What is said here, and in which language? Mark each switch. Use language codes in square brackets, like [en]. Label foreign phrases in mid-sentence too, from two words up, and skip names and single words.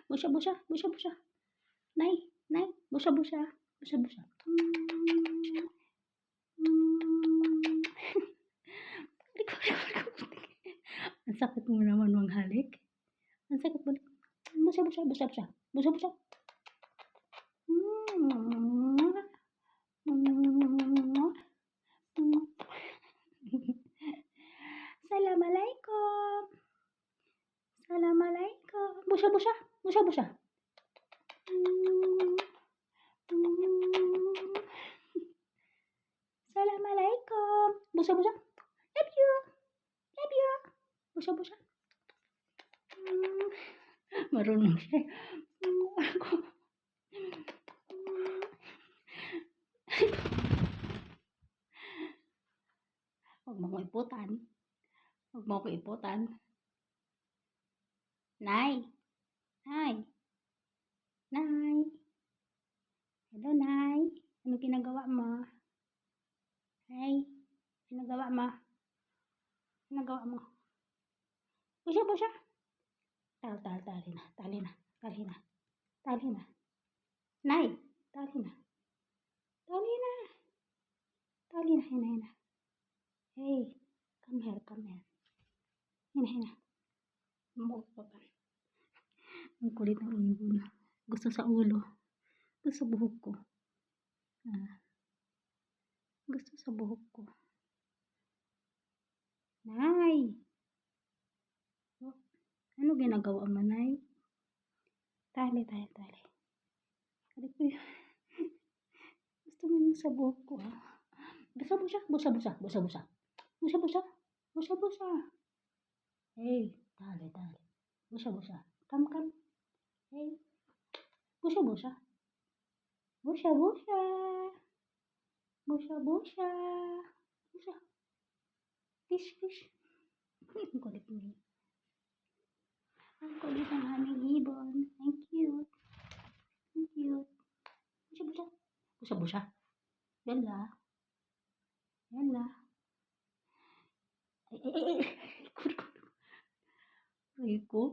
[tl] Busya, busya, busya, busya. Nay, nay, busya, busya. Busya, busya. Ang sakit mo naman manghalik. Ang sakit mo. Busya, busya, busya, busya. Busya, busya. Assalamualaikum. Assalamualaikum. Busya, busya. Busya, busya. Assalamualaikum. Busya, busya. [en] Love you. Love you. Busya, busya. [tl] Marunong siya. Huwag mo ko iputan. Huwag mo ko iputan. Nay. Nay. Nay. Hello, Nay. Ano ginagawa mo? Hey. Ano ginagawa mo? Ano ginagawa mo? Busya, busya. Tali na. Tali na. Tali na. Tali na. Nay. Tali na. Tali na. Tali na. Hina, hina. [en] Hey. Come here, come here. [tl] Hina, hina. Mukha ka. Ang kulit ng ibon. Gusto sa ulo. Gusto sa buhok ko. Gusto sa buhok ko. Nay! Oh, ano ginagawa mo, Nay? Tali, tali, tali. Tali ko yun. Gusto mo yung sa buhok ko, ha? Busa, busa, busa, busa, busa, busa. Busa, busa, busa, busa. Hey, tali, tali. Busa, busa. [en] Come, come. Hey. Busa, busa. Busa, busa. Busa, busa. Busa. Fish, fish. [tl] Ang kulit mo. Ang kulit ng aming ibon. Ang cute. Ang cute. Busa, busa. Busa, busa. Yala. Yala. Ay. Ay ko.